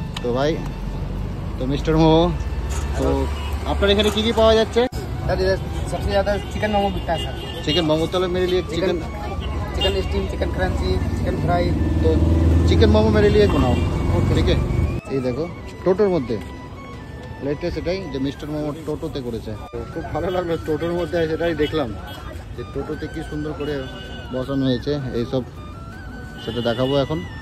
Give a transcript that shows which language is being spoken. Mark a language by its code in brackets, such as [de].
[bn] তো ভাই, তো মিস্টার মোমো, তো আপনার এখানে কি কি পাওয়া যাচ্ছে? [hi] सबसे ज़्यादा चिकन मोमो बिकता है सर। चिकन मोमो, तो मेरे लिए chicken steam, chicken crunchy, chicken fry. तो चिकन मोमो मेरे लिए बनाओ, [bn] ঠিক আছে। এই দেখো টোটোর মধ্যে লেটেস্ট এটাই যে মিস্টার মোমো টোটোতে করেছে। তো খুব ভালো লাগলো টোটোর মধ্যে, সেটাই দেখলাম যে টোটোতে কি সুন্দর করে বসানো হয়েছে এইসব, সেটা দেখাবো এখন।